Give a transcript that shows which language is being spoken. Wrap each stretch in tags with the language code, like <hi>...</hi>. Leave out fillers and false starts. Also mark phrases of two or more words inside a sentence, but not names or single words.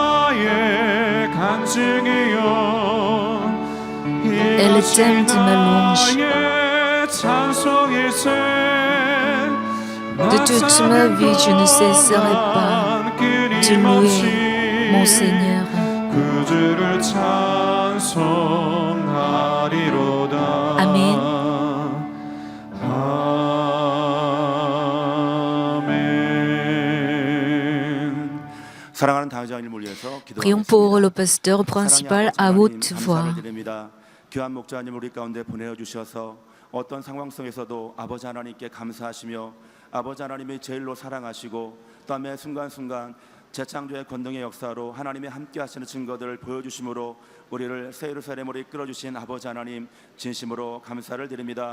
<fr>Et le thème de ma louange. De toute ma vie, je ne cesserai pas de louer mon Seigneur. Amen.</fr> <ko>사랑하는 당회장님을 위해서</ko> <fr>Prions pour</fr> <ko>기도하겠습니다.</ko> <fr>le pasteur principal à haute voix.</fr> <ko>감사를 드립니다. 귀한 목자님 우리 가운데 보내어 주셔서 어떤 상황성에서도 아버지 하나님께 감사하시며 아버지 하나님이 제일로 사랑하시고 또 매 순간순간 재창조의 권능의 역사로 하나님이 함께 하시는 증거들을 보여주심으로 우리를 새 예루살렘으로 이끌어주신 아버지 하나님 진심으로 감사를 드립니다.</ko>